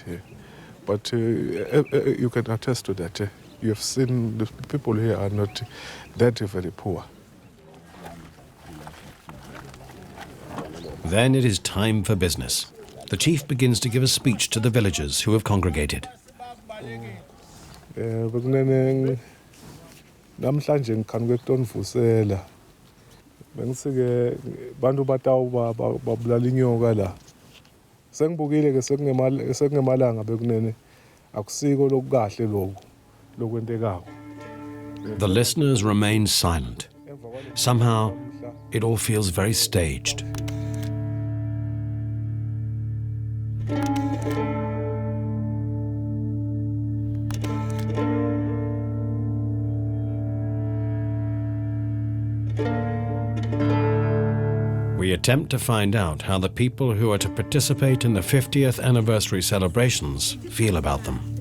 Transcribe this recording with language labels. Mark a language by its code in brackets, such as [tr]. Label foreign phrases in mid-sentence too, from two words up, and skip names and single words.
[en] But you can attest to that. You have seen the people here are not that very poor. Then it is time for business. The chief begins to give a speech to the villagers who have congregated. [ss] Namhlanje ngikhange vusela. Bengisike bantu batawu babulala inyoka la. Sengibukile ke sekungemalanga bekunene akusiko lokukahle lokho lokwentekako. [en] The listeners remain silent. Somehow, it all feels very staged. We attempt to find out how the people who are to participate in the 50th anniversary celebrations feel about them.